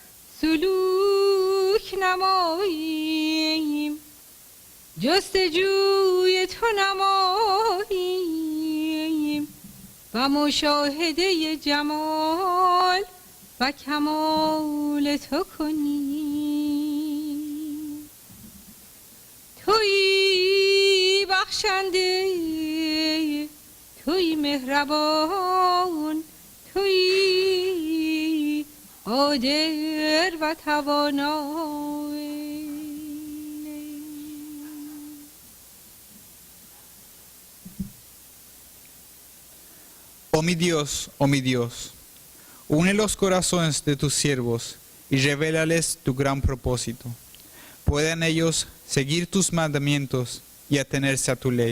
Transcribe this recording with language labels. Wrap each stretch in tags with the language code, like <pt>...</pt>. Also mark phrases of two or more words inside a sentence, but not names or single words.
<fa>سلوک نماییم، جستجوی تو نماییم و مشاهده جمال و کمال تو کنیم. تویی بخشنده، تویی مهربان، تویی قادر و توانایی.</fa> <es>Oh mi Dios, une los corazones de tus siervos y revélales tu gran propósito. Puedan ellos seguir tus mandamientos y atenerse a tu ley.</es>